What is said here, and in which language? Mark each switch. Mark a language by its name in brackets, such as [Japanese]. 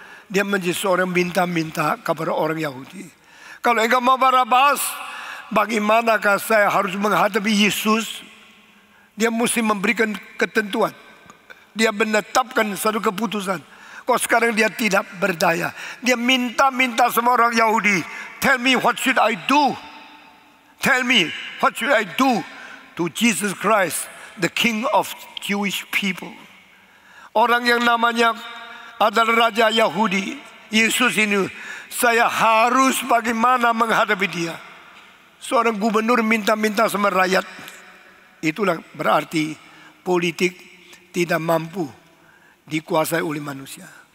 [Indonesian] Dia menjadi seorang minta-minta kepada orang Yahudi. Kalau engkau mau Barabas, bagaimanakah saya harus menghadapi Yesus? Dia mesti memberikan ketentuan. Dia menetapkan satu keputusan. Kok sekarang dia tidak berdaya. Dia minta-minta sama orang Yahudi. [English] Tell me what should I do? Tell me what should I do to Jesus Christ, the King of Jewish people. [Indonesian] Orang yang namanya adalah Raja Yahudi, Yesus ini, saya harus bagaimana menghadapi dia. Seorang gubernur minta-minta sama rakyat. Itulah berarti politik tidak mampu dikuasai oleh manusia.